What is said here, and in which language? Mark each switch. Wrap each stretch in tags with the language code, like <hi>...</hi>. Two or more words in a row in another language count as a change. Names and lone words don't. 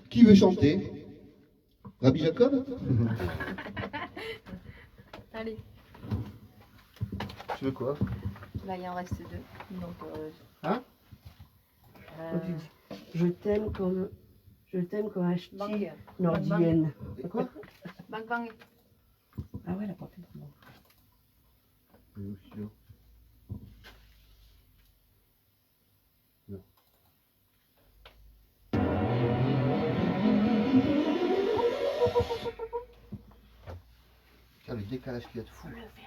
<fr>Qui veut chanter? Rabbi Jacob? Allez, Tu veux quoi? là il en reste deux. Donc, Hein? Je t'aime comme un ch'ti bang. nordienne. Quoi? Bang bang. Ah ouais, elle a pas fait de moi. Non. Ah, le décalage qu'il y a de fou.</fr>